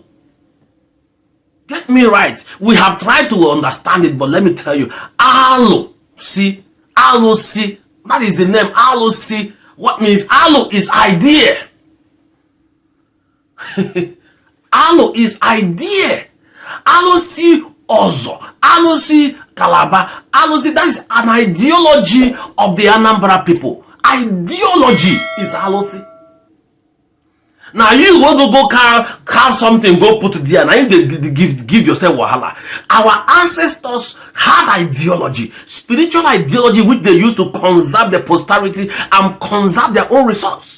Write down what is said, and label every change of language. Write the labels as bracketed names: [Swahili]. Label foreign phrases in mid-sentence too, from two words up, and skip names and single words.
[English] Get me right. We have tried to understand it, but let me tell you, alo, see, that is the name, alo, see. What means alo is idea. Alo is idea. [Igbo] Alo si ozo. Alo si kalaba. Alo si, [English] that is an ideology of the Anambra people. Ideology is alosi. Now you will go carve something, go put it there. Now you give yourself wahala. Our ancestors had ideology, spiritual ideology, which they used to conserve their posterity and conserve their own resource.